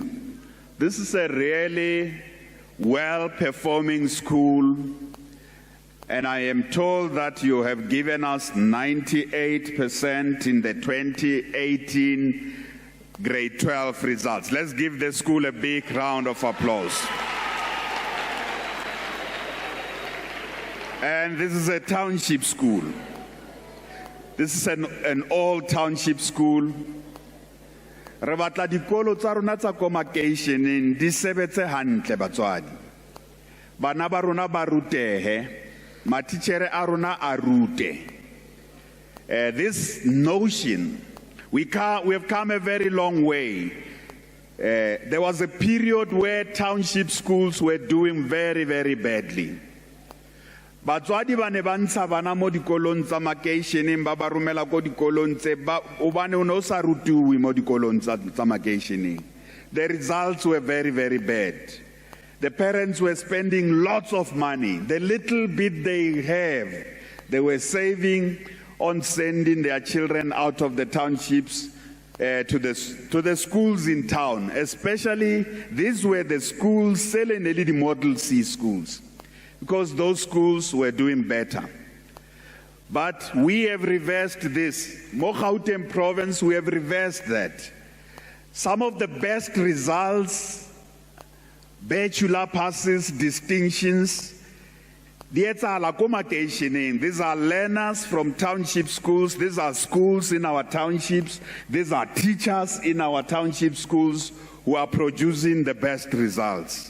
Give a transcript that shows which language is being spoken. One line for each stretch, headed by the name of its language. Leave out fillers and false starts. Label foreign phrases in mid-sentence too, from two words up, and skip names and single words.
English: This is a really well-performing school, and I am told that you have given us 98% in the 2018 grade 12 results. Let's give the school a big round of applause. And this is a township school. This is an old township school.
Southern Sotho: Re batla dikolo tsa rona tsa ko makeisheneng di sebetse hantle batswadi. Bana ba rona ba rutehe, matitjhere a rona a rute.
English: This notion, we have come a very long way. There was a period where township schools were doing very, very badly.
Southern Sotho: Batswadi ba ne ba ntsha bana mo dikolong tsa makeisheneng ba ba romela ko dikolong tse ba o bane o no sa rutiwe mo dikolong tsa makeisheneng.
English: The results were very, very bad. The parents were spending lots of money. The little bit they have, they were saving on sending their children out of the townships to the schools in town. Especially, these were the schools selling the Model C schools, because those schools were doing better. But we have reversed this. Mo Gauteng province, we have reversed that. Some of the best results, bachelor passes, distinctions, These are learners from township schools. These are schools in our townships. These are teachers in our township schools who are producing the best results.